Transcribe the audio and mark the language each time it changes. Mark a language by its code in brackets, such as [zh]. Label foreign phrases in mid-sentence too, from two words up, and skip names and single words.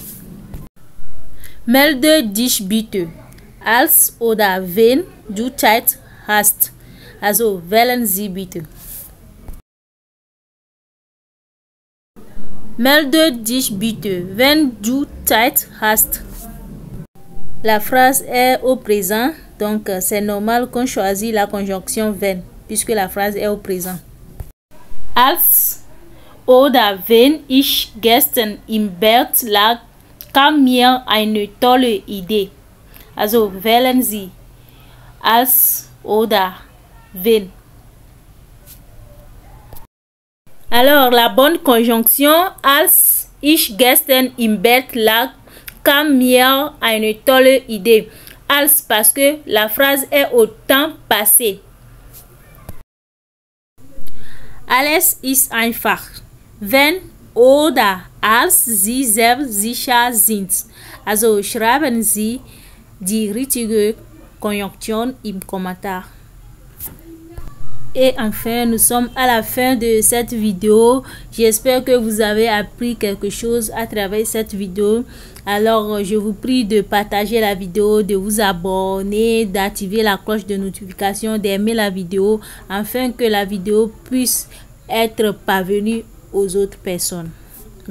[de] Melde dich bitte, als oder wenn du Zeit hast. Also, wählen Sie bitte. Melde dich bitte, wenn du Zeit hast. [fr] La phrase est au présent, donc c'est normal qu'on choisit la conjonction wenn, puisque la phrase est au présent. [de] Als oder wenn ich gestern im Bett lag, kam mir eine tolle Idee. Also wählen Sie als oder wenn. [fr] Alors, la bonne conjonction, [de] als ich gestern im Bett lag, kam mir eine tolle Idee. [fr] Als parce que la phrase est au temps passé. [de] Alles ist einfach, wenn oder als Sie sehr sicher sind. Also schreiben Sie die richtige Konjunktion im Kommentar. [fr] Et enfin, nous sommes à la fin de cette vidéo. J'espère que vous avez appris quelque chose à travers cette vidéo. Alors, je vous prie de partager la vidéo, de vous abonner, d'activer la cloche de notification, d'aimer la vidéo, afin que la vidéo puisse être parvenue aux autres personnes.